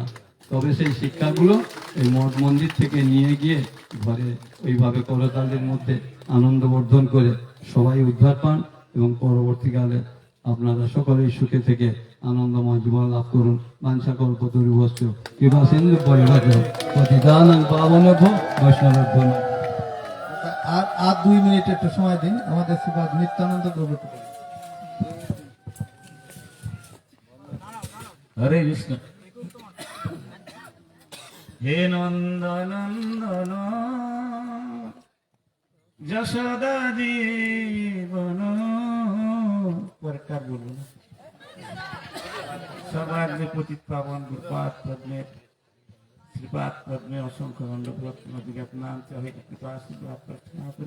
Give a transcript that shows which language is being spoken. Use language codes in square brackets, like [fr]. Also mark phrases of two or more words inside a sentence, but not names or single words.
[bn] তবে সেই শিক্ষাগুলো এই মঠ মন্দির থেকে নিয়ে গিয়ে ঘরে ওইভাবে করতালির মধ্যে আনন্দ বর্ধন করে সবাই উদ্ধার পান এবং পরবর্তীকালে আপনারা সকলেই সুখে থেকে আনন্দময় জীবন লাভ করুন। [sa] বাঞ্ছা কল্পতরুভ্যশ্চ কৃপা সিন্ধু পরিবার্য পতিতানাং পাবনেভ্যো বৈষ্ণবেভ্যো নমঃ। [bn] আর 2 মিনিট একটু সময় দিন আমাদের শ্রীপাদ নিত্যানন্দ প্রভু। [sa] হরে কৃষ্ণ। [bn] হে নন্দনন্দন যশোদা জীবন পরকার বলুন সবার যে পতিত পাবন গুরুপাদ পদ্মের শ্রীপাদ পদ্মে অসংখ্য দণ্ডপ্রতিজ্ঞাত নাম চাহে কৃপা আশীর্বাদ প্রার্থনা করি।